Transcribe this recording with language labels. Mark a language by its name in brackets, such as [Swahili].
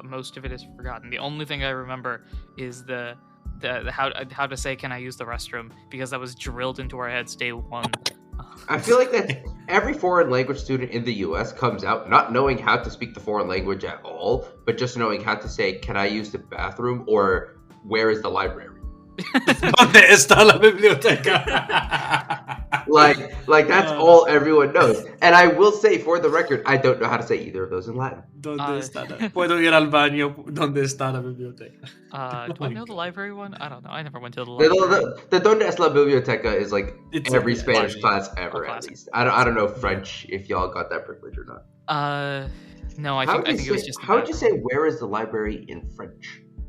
[English] Most of it is forgotten. The only thing I remember is the how to say "Can I use the restroom?" because that was drilled into our heads day one. I feel like that every foreign language student in the U.S. comes out not knowing how to speak the foreign language at all, but just knowing how to say, "Can I use the bathroom?" or "Where is the library?" [Spanish] ¿Dónde está la biblioteca? [English] like that's all everyone knows. And I will say, for the record, I don't know how to say either of those in Latin. [Spanish] ¿Dónde está Puedo ir al baño? ¿Dónde está la biblioteca? [English] Do I know the library one? I don't know. I never went to the library. The [Spanish] ¿Dónde está la biblioteca [English] is like every Spanish class ever, at least. I don't know French if y'all got that privilege or not. No, I think it was just... How would you say "where is the library" in French?